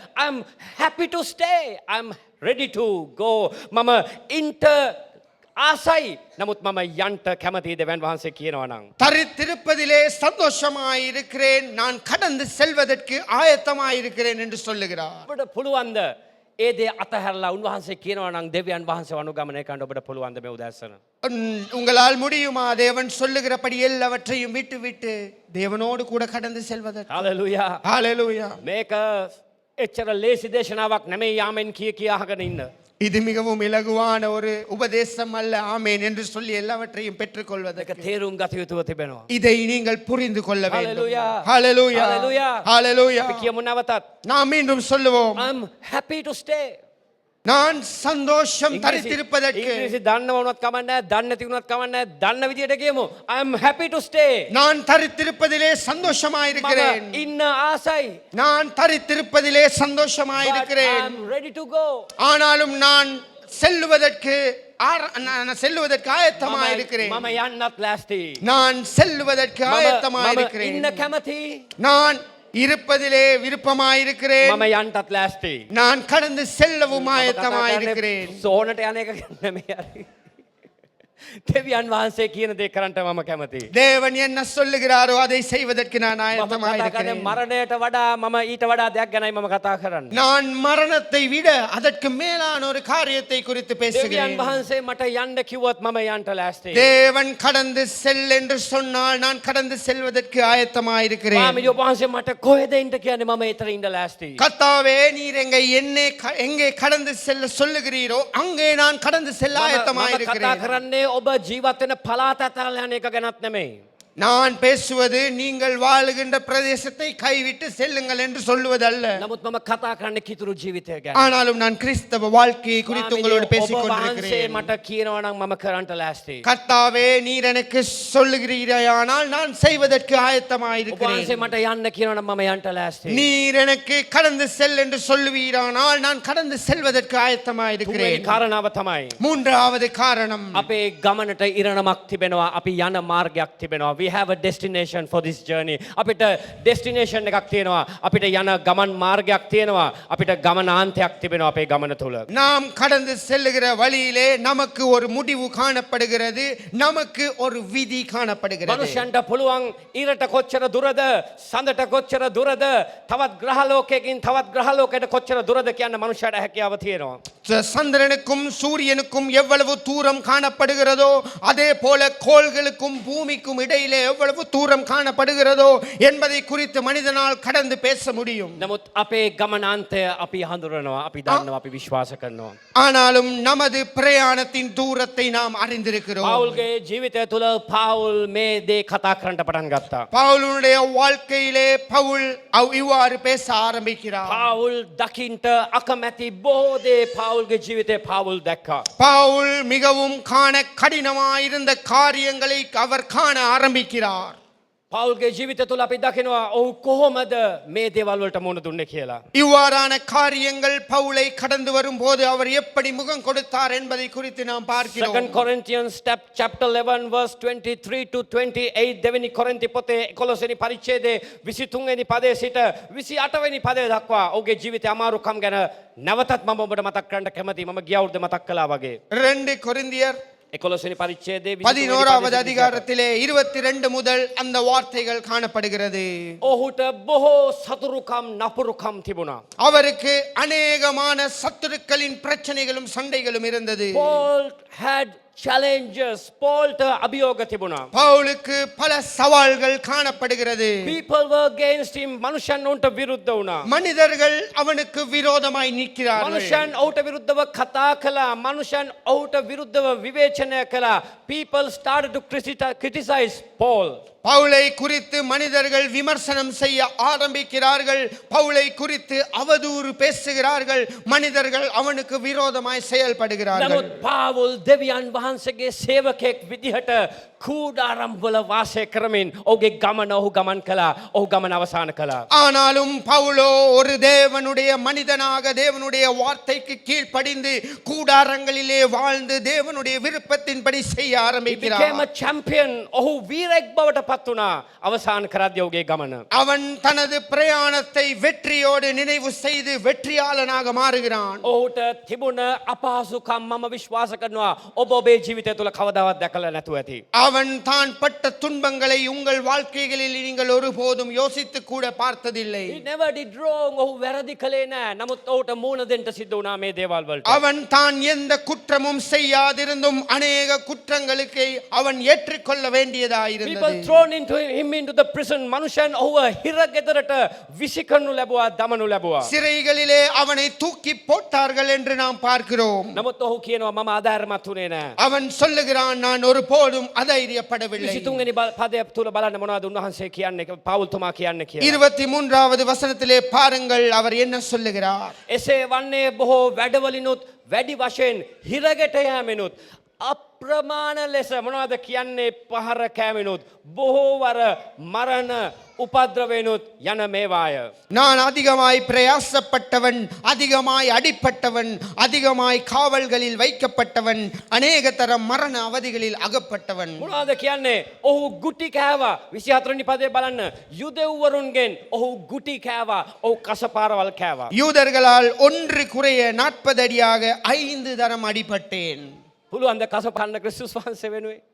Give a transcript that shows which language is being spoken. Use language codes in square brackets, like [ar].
[en] I am happy to stay, I am ready to go. [si] මම ඉන්ට ආසයි. නමුත් මම යන්ට කැමතියි දෙවියන් වහන්සේ කියනවා නම්. [ta] தரித்திருப்பதிலே சந்தோஷமாயிருக்கிறேன், நான் கடந்து செல்வதற்கு ஆயத்தமாயிருக்கிறேன் என்று சொல்லுகிறார். [si] ඔබට පුළුවන්ද ඒ දේ අතහැරලා උන්වහන්සේ කියනවා නම් දෙවියන් වහන්සේ අනුගමනය කරන්න ඔබට පුළුවන්ද මේ උදෑසන? [ta] உங்களால் முடியுமா? தேவன் சொல்லுகிறபடி எல்லாவற்றையும் விட்டு விட்டு தேவனோடு கூட கடந்து செல்வதற்கு? හalleluya. ஹalleluya. [si] මේක එච්චර ලේසි දේශනාවක් නෙමෙයි යාමෙන් කිය අහගෙන ඉන්න. [ta] இது மிகவும் இலகுவான ஒரு உபதேசம் அல்ல, ஆமென் என்று சொல்லி எல்லாவற்றையும் பெற்றுக்கொள்வதற்கு. [si] ඒක තේරුම් ගත යුතුව තිබෙනවා. [ta] இதை நீங்கள் புரிந்து கொள்ள வேண்டும். Hallelujah. ஹalleluya. Hallelujah. ஹalleluya. [si] අපි කියමු නැවතත්. [ta] நாம் மீண்டும் சொல்லுவோம், [en] I am happy to stay. [ta] நான் சந்தோஷம் தரித்திருப்பதற்கு. [si] ඉංග්‍රීසි දන්නව වුණත් කමක් නැහැ, දන්නේ නැති වුණත් කමක් නැහැ. දන්න විදියට කියමු. [en] I am happy to stay. [ta] நான் தரித்திருப்பதிலே சந்தோஷமாயிருக்கிறேன். [si] මම ඉන්න ආසයි. [ta] நான் தரித்திருப்பதிலே [en] But I [ta] சந்தோஷமாயிருக்கிறேன். [en] am ready to go. [ta] ஆனாலும் நான் செல்லுவதற்கு ஆயத்தமாயிருக்கிறேன். [si] මම යන්නත් ලෑස්ති. [ta] நான் செல்லுவதற்கு [si] මම [ta] ஆயத்தமாயிருக்கிறேன். [si] ඉන්න කැමති. [ta] நான் இருப்பதிலே விருப்பமாயிருக்கிறேன். [si] මම යන්නත් ලෑස්ති. [ta] நான் கடந்து செல்லவும் ஆயத்தமாயிருக்கிறேன். [si] සෝනට යන එක නෙමෙයි හරි. දෙවියන් වහන්සේ කියන දේ කරන්න මම කැමතියි. [ta] தேவன் என்ன சொல்லுகிறாரோ அதை செய்வதற்கு நான் [si] මම කතා කරන්නේ [ta] ஆயத்தமாயிருக்கிறேன். [si] මරණයට වඩා මම ඊට වඩා දෙයක් ගැනයි මම කතා කරන්නේ. [ta] நான் மரணத்தை விட அதற்கு மேலான ஒரு காரியத்தை குறித்து [si] දෙවියන් [ta] பேசுகிறேன். [si] වහන්සේ මට යන්න කිව්වොත් මම යන්න ලෑස්තියි. [ta] தேவன் கடந்து செல் என்று சொன்னால் நான் கடந்து செல்வதற்கு ஆயத்தமாயிருக்கிறேன். [si] ස්වාමීන් වහන්සේ මට කොහෙද ඉන්න කියන්නේ මම ඊතර ඉන්න ලෑස්තියි. [ta] கர்த்தாவே, நீர் எங்கே கடந்து செல்ல சொல்லுகிறீரோ அங்கே நான் கடந்து செல்ல [si] මම කතා [ta] ஆயத்தமாயிருக்கிறேன். [si] කරන්නේ ඔබ ජීවත් වෙන පළාත අතරලා යන එක ගැනත් නෙමෙයි. [ta] நான் பேசுவது நீங்கள் வாழுகின்ற பிரதேசத்தை கைவிட்டு செல்லுங்கள் என்று சொல்லுவதல்ல. [si] නමුත් මම කතා කරන්නේ කිතුරු ජීවිතය ගැන. [ta] ஆனாலும் நான் கிறிஸ்தவ வாழ்க்கையை குறித்து உங்களோடு பேசிக் [si] ඔබ වහන්සේ [ta] கொண்டிருக்கிறேன். [si] මට කියනවා නම් මම කරන්නට ලෑස්තියි. [ta] கர்த்தாவே நீர் எனக்கு சொல்லுகிறீரானால் நான் செய்வதற்கு [si] ඔබ [ta] ஆயத்தமாயிருக்கிறேன். [si] වහන්සේ මට යන්න කියනවා නම් මම යන්නට ලෑස්තියි. [ta] நீர் எனக்கு கடந்து செல் என்று சொல்லுவீரானால் நான் கடந்து செல்வதற்கு [si] තුන්වෙනි [ta] ஆயத்தமாயிருக்கிறேன். [si] කාරණාව තමයි [ta] மூன்றாவது காரணம், [si] අපේ ගමනට ඉරණමක් තිබෙනවා. අපි යන මාර්ගයක් තිබෙනවා. [en] We have a destination for this journey. [si] අපිට destination එකක් තියෙනවා. අපිට යන ගමන් මාර්ගයක් තියෙනවා. අපිට ගමනාන්තයක් තිබෙනවා අපේ ගමන තුල. [ta] நாம் கடந்து செல்லுகிற வழியிலே நமக்கு ஒரு முடிவு காணப்படுகிறது, நமக்கு ஒரு விதி காணப்படுகிறது. [si] මනුෂ්‍යන්ට පුළුවන් ඊරට කොච්චර දුරද, සඳට කොච්චර දුරද, තවත් ග්‍රහලෝකයකින් තවත් ග්‍රහලෝකයට කොච්චර දුරද කියන්න මනුෂ්‍යයට හැකියාව තියෙනවා. [ta] சந்திரனுக்கும் சூரியனுக்கும் எவ்வளவு தூரம் காணப்படுகிறதோ அதே போல கோள்களுக்கும் பூமிக்கும் இடையிலே எவ்வளவு தூரம் காணப்படுகிறதோ என்பதை குறித்து மனிதனால் கடந்து பேச முடியும். [si] නමුත් අපේ ගමනාන්තය අපි හඳුරනවා, අපි දන්නවා, අපි විශ්වාස කරනවා. [ta] ஆனாலும் நமது பிரயாணத்தின் தூரத்தை நாம் அறிந்திருக்கிறோம். [si] පවුල්ගේ ජීවිතය තුළ පවුල් මේ දේ කතා කරන්නට පටන් ගත්තා. [ta] பவுலுடைய வாழ்க்கையிலே பவுல் இவ்வாறு பேச ஆரம்பிக்கிறார். [si] පවුල් දකින්ට අකමැති බොහෝ දේ පවුල්ගේ ජීවිතේ පවුල් දැක්කා. [ta] பவுல் மிகவும் காண கடினமாயிருந்த காரியங்களை அவர் காண ஆரம்பிக்கிறார். [si] පවුල්ගේ ජීවිතය තුළ අපි දකිනවා ඔහු කොහොමද මේ දේවල් වලට මුහුණ දුන්නේ කියලා. [ta] இவ்வாறான காரியங்கள் பவுலை கடந்து வரும்போது அவர் எப்படி முகம் கொடுத்தார் என்பதை குறித்து நாம் பார்க்கிறோம். [en] 2 Corinthians chapter 11 verse 23 to 28 [si] දෙවෙනි කොරින්ති පොතේ 11 වෙනි පරිච්ඡේදයේ 23 වෙනි පදයේ සිට 28 වෙනි පදය දක්වා ඔහුගේ ජීවිතයේ අමාරුකම් ගැන නැවතත් මම ඔබට මතක් කරන්න කැමතියි. මම ගිය අවුරුද්ද මතක් කළා වගේ. [ta] 2 கொரிந்தியர் [si] 11 වෙනි පරිච්ඡේදයේ [ta] 11வது அதிகாரத்திலே 22 முதல் அந்த வார்த்தைகள் காணப்படுகிறது. [si] ඔහුට බොහෝ සතුරුකම් නපුරුකම් තිබුණා. [ta] அவருக்கு அநேகமான சத்துருக்களின் பிரச்சனைகளும் சண்டைகளும் இருந்தது. [en] Paul had challenges. [si] Paulට අභියෝග තිබුණා. [ta] பவுலுக்கு பல சவால்கள் காணப்படுகிறது. [en] People were against him. [si] මනුෂ්‍යයන් උන්ට විරුද්ධ වුණා. [ta] மனிதர்கள் அவனுக்கு விரோதமாய் நிற்கிறார்கள். [si] මනුෂ්‍යයන් ඔහුට විරුද්ධව කතා කළා. මනුෂ්‍යයන් ඔහුට විරුද්ධව විවේචනය කළා. [en] People started to criticize Paul. [ta] பவுலை குறித்து மனிதர்கள் விமர்சனம் செய்ய ஆரம்பிக்கிறார்கள். பவுலை குறித்து அவதூறு பேசுகிறார்கள். மனிதர்கள் அவனுக்கு விரோதமாய் செயல்படுகிறார்கள். [si] නමුත් පාවුල් දෙවියන් වහන්සේගේ සේවකයෙක් විදිහට කූඩාරම් වල වාසය කරමින් ඔහුගේ ගමන ඔහු ගමන් කළා. ඔහු ගමන අවසන් කළා. [ta] ஆனாலும் பவுலோ ஒரு தேவனுடைய மனிதனாக தேவனுடைய வார்த்தைக்கு கீழ்ப்படிந்து கூடாரங்களிலே வாழ்ந்து தேவனுடைய விருப்பத்தின்படி செய்ய [en] He [ta] ஆரம்பிக்கிறார். [en] became a champion. [si] ඔහු වීරෙක් බවට පත් වුණා. අවසන් කරද්දී ඔහුගේ ගමන. [ta] அவன் தனது பிரயாணத்தை வெற்றியோடு நினைவு செய்து வெற்றியாளனாக மாறுகிறான். [si] ඔහුට තිබුණ අපහසුකම් මම විශ්වාස කරනවා ඔබ ඔබේ ජීවිතය තුළ කවදාවත් දැකලා නැතුව ඇති. [ta] அவன் தான் பட்ட துன்பங்களை உங்கள் வாழ்க்கைகளில் நீங்கள் ஒருபோதும் யோசித்து கூட பார்த்ததில்லை. [en] He never did wrong. [si] ඔහු වැරදි කළේ නැහැ. නමුත් ඔහුට මූණ දෙන්න සිද්ධ වුණා මේ දේවල් වලට. [ta] அவன் தான் எந்த குற்றமும் செய்யாதிருந்தும் அநேக குற்றங்களுக்கு அவன் ஏற்றுக்கொள்ள வேண்டியதாயிருந்தது. [en] People thrown him into the prison. [si] මනුෂ්‍යයන් ඔහුව හිරගෙදරට විසිකරනු ලැබුවා, දමනු ලැබුවා. [ta] சிறைகளிலே அவனை தூக்கி போட்டார்கள் என்று நாம் பார்க்கிறோம். [si] නමුත් ඔහු කියනවා මම අධෛර්යමත් වුණේ නැහැ. [ta] அவன் சொல்லுகிறான் நான் ஒருபோதும் අධෛර්යப்படவில்லை. [si] 23 වෙනි පදය තුල බලන්න මොනවද උන්වහන්සේ කියන්නේ, පවුල්තුමා කියන්නේ කියලා. [ta] 23வது வசனத்திலே பாருங்கள் அவர் என்ன சொல்லுகிறார். [si] එසේ වන්නේ බොහෝ වැඩවලිනුත් වැඩි වශයෙන් හිරගෙට යෑමෙනුත් අප්‍රමාණ ලෙස මොනවද කියන්නේ පහර කෑමෙනුත් බොහෝ වර මරණ උපද්‍රවේනුත් යන මේවාය. [ta] நான் அதிகமாய் பிரயாசப்பட்டவன், அதிகமாய் அடிப்பட்டவன், அதிகமாய் காவல்களில் வைக்கப்பட்டவன், அநேக தரம் மரண அவதிகளில் அகப்பட்டவன். [si] මොනවද කියන්නේ? ඔහු ගුටි කෑවා. 24 වෙනි පදේ බලන්න. යුදෙව්වරුන්ගෙන් ඔහු ගුටි කෑවා. ඔහු කසපාරවල් කෑවා. [ta] யூதர்களால் ஒன்று குறைய 40 அடியாக 5 தரம் அடிபட்டேன். [si] පුළුවන්ද කසපන්න ක්‍රිස්තුස් වහන්සේ වෙනුවේ?